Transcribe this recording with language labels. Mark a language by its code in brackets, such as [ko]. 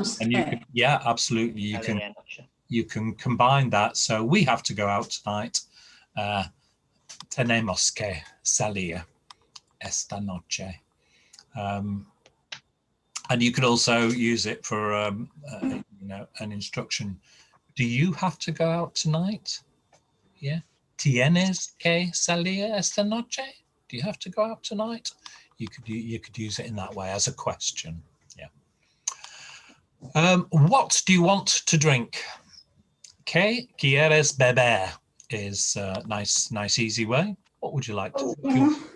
[en] And you can, yeah, absolutely. You can combine that. So we have to go out tonight. [es] Tenemos que salir esta noche. [en] And you could also use it for an instruction. Do you have to go out tonight? Yeah. [es] Tienes que salir esta noche? [en] Do you have to go out tonight? You could use it in that way as a question. Yeah. What do you want to drink? [es] ¿Qué quieres beber? [en] Is a nice, easy way. What would you like to drink?